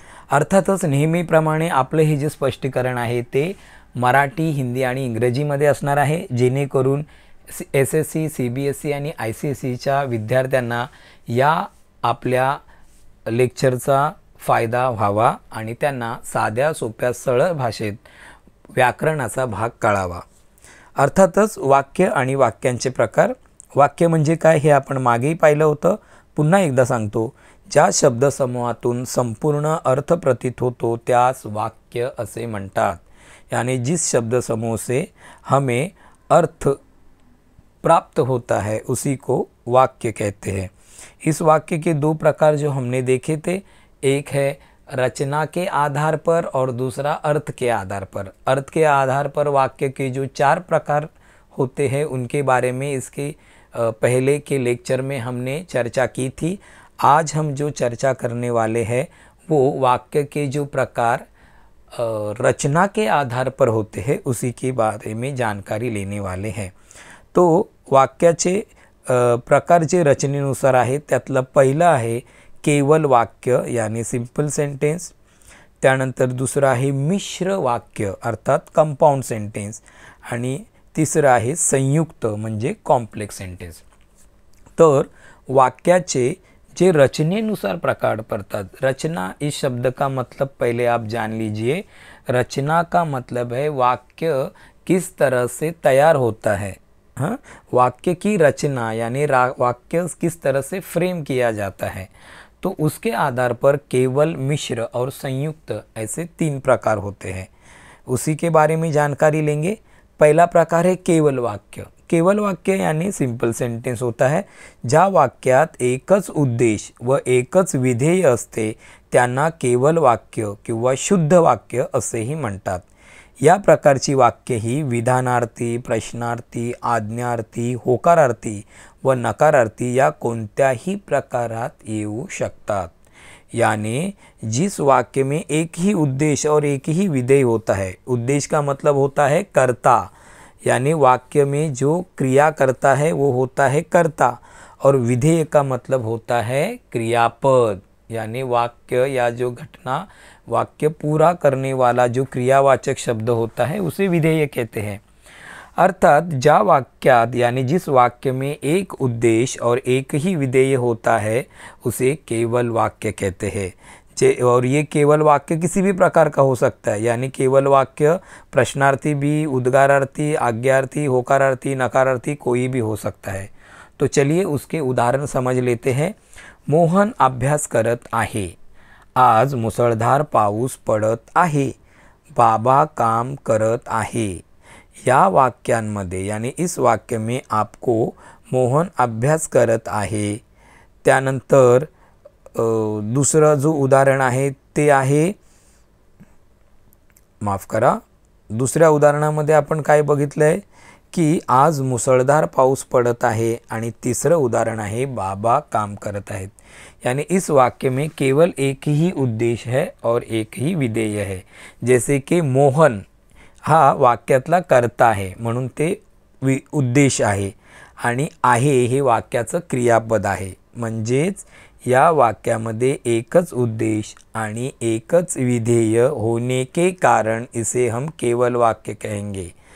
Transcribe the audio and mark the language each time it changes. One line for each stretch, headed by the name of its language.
Marathi: अर्थातच नेहमीप्रमाणे आपले हे जे स्पष्टीकरण आहे ते मराठी, हिंदी आणि इंग्रजीमध्ये असणार आहे, जेणेकरून SSC, CBSE आणि ICSEच्या विद्यार्थ्यांना या आपल्या लेक्चरचा फायदा व्हावा आणि त्यांना साध्या सोप्या सरळ भाषेत व्याकरणाचा भाग कळावा। अर्थातच वाक्य आणि वाक्यांचे प्रकार। वाक्य म्हणजे काय हे आपण मागेही पाहिलं होतं, पुन्हा एकदा सांगतो। ज्या शब्दसमूहातून संपूर्ण अर्थ प्रतीत होतो त्यास वाक्य असे म्हणतात।
Hindi: यानी जिस शब्द समूह से हमें अर्थ प्राप्त होता है उसी को वाक्य कहते हैं। इस वाक्य के 2 प्रकार जो हमने देखे थे, एक है रचना के आधार पर और दूसरा अर्थ के आधार पर। अर्थ के आधार पर वाक्य के जो 4 प्रकार होते हैं उनके बारे में इसके पहले के लेक्चर में हमने चर्चा की थी। आज हम जो चर्चा करने वाले हैं वो वाक्य के जो प्रकार रचना के आधार पर होते हैं उसी के बारे में जानकारी लेने वाले हैं।
Marathi: तो वाक्याचे प्रकार जे रचनेनुसार आहेत त्यातलं पहिलं आहे केवल वाक्य यानी सिंपल सेंटेन्स। त्यानंतर दुसरं आहे मिश्र वाक्य अर्थात कंपाउंड सेंटेन्स आणि तिसरं आहे संयुक्त म्हणजे कॉम्प्लेक्स सेंटेन्स। तर वाक्याचे जे रचनेनुसार प्रकार पड़तात,
Hindi: रचना इस शब्द का मतलब पहले आप जान लीजिए। रचना का मतलब है वाक्य किस तरह से तैयार होता है। हाँ, वाक्य की रचना यानी वाक्य किस तरह से फ्रेम किया जाता है। तो उसके आधार पर केवल, मिश्र और संयुक्त ऐसे 3 प्रकार होते हैं, उसी के बारे में जानकारी लेंगे। पहला प्रकार है केवल वाक्य। केवल वाक्य यानी सिंपल सेंटेन्स होता है।
Marathi: ज्या वाक्यात एकच उद्देश व एकच विधेय असते त्यांना केवल वाक्य किंवा शुद्ध वाक्य असेही म्हणतात। या प्रकारची वाक्य ही विधानार्थी, प्रश्नार्थी, आज्ञार्थी, होकारार्थी व नकारार्थी या कोणत्याही प्रकारात येऊ शकतात।
Hindi: यानी जिस वाक्य में एक ही उद्देश्य और एक ही विधेय होता है, उद्देश्य का मतलब होता है कर्ता, यानी वाक्य में जो क्रिया करता है वो होता है कर्ता, और विधेय का मतलब होता है क्रियापद, यानी वाक्य या जो घटना वाक्य पूरा करने वाला जो क्रियावाचक शब्द होता है उसे विधेय कहते हैं। अर्थात
Marathi: ज्या वाक्यात
Hindi: यानी जिस वाक्य में एक उद्देश्य और एक ही विधेय होता है उसे केवल वाक्य कहते हैं। और ये केवल वाक्य किसी भी प्रकार का हो सकता है, यानी केवल वाक्य प्रश्नार्थी भी, उद्गारार्थी, आज्ञार्थी, होकारार्थी, नकारार्थी कोई भी हो सकता है। तो चलिए उसके उदाहरण समझ लेते हैं।
Marathi: मोहन अभ्यास करत आहे, आज मुसळधार पाऊस पडत आहे, बाबा काम करत आहे। या वाक्यांमध्ये
Hindi: यानी इस वाक्य में आपको
Marathi: मोहन अभ्यास करत आहे, त्यानंतर दुसरं जो उदाहरण आहे ते आहे, माफ करा, दुसऱ्या उदाहरणामध्ये आपण काय बघितलंय की आज मुसळधार पाऊस पडत आहे आणि तिसरं उदाहरण आहे बाबा काम करत आहेत।
Hindi: यानी इस वाक्य में केवल एक ही उद्देश्य है और एक ही विधेय है।
Marathi: जैसे कि मोहन हा वाक्यातला कर्ता आहे म्हणून ते उद्देश आहे आणि आहे हे वाक्याचं क्रियापद आहे। म्हणजेच या वाक्यामध्ये एकच उद्देश आणि एकच विधेय
Hindi: होने के कारण इसे हम केवल वाक्य कहेंगे।